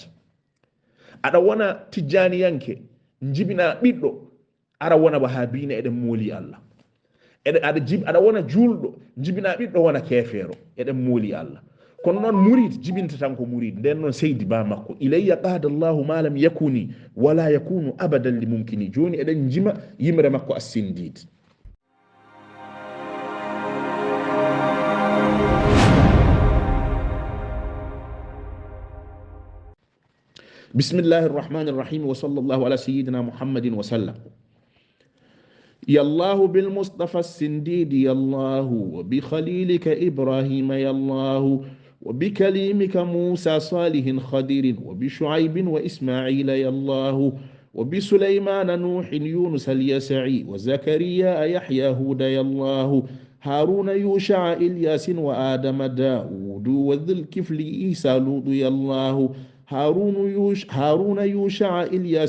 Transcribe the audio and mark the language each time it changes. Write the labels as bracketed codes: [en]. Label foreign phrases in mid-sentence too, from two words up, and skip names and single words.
[ff] Aɗa wona tijjaniyanke jibina ɓiɗɗo, ara wona wahabine, eɗen mooli Allah. Aɗa wona julɗo jibina ɓiɗɗo, wona kefeero, eɗen mooli Allah. Kono noon murid jibinta tan ko murid. Nden noon seydi ba makko [ar] إليّ قضى الله ما لم يكن ولا يكون أبدا للممكن. [ff] Joni eɗen jima yimre makko as-Sindid. [ar] بسم الله الرحمن الرحيم، وصلى الله على سيدنا محمد وسلم. يا الله بالمصطفى السنديد يا الله، وبخليلك إبراهيم يا الله، وبكليمك موسى صالح خضر، وبشعيب وإسماعيل يا الله، وبسليمان نوح يونس اليسعي، وزكريا يحيى هود يا الله، هارون يوشع إلياس وآدم داود، وذي الكفل عيسى لوط يا الله، هارون يوشع إلياس